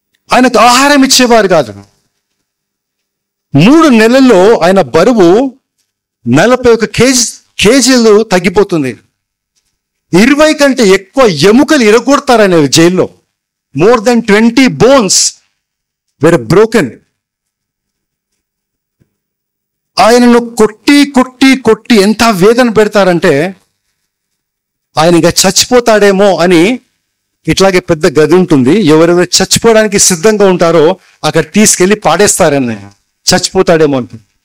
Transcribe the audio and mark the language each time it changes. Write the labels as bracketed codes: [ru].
[te] ఆయనకు ఆహారం ఇచ్చేవారు కాదు. 3 నెలల్లో ఆయన బరువు 41 కేజీలు తగ్గిపోతుంది. 20 కంటే ఎక్కువ ఎముకలు ఇరగొడతారనే జైల్లో. [en] More than 20 bones were broken. [te] ఆయనను కొట్టి ఎంత వేదన పెడతారంటే ఆయన ఇంకా చచ్చిపోతాడేమో అని ఇట్లాగే పెద్ద గది ఉంటుంది. ఎవరెవరు చచ్చిపోవడానికి సిద్ధంగా ఉంటారో అక్కడ తీసుకెళ్లి పాడేస్తారని, చచ్చిపోతాడేమో అంటే.